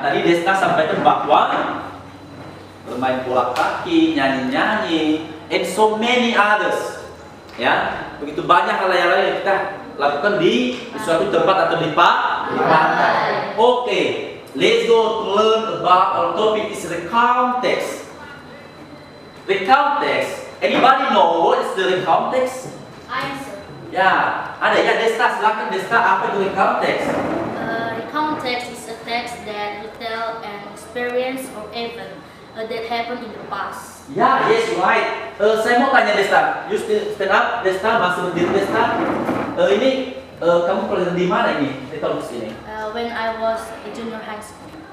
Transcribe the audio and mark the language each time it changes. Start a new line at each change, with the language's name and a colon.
Indonesian: Tadi Desta sampaikan bahwa bermain bola kaki, nyanyi-nyanyi,
English: and so many others.
Indonesian: Ya, begitu banyak hal yang lain yang kita lakukan di suatu tempat atau di pantai. Oke.
English: Let's go to learn about our topic is recount text. Recount text. Anybody know what is the recount text? I am sir.
Indonesian: Ya, ada ya Desta, silakan Desta, apa itu recount text?
English: Recount text is a text that retell an experience or event that happened in the past.
Indonesian: Ya,
English: yes right.
Indonesian: Saya mau tanya Desta,
English: you stand up Desta,
Indonesian: masih berdiri Desta. Ini kamu pelajaran di mana ini? Recount text ini?
English: When I was a junior high school.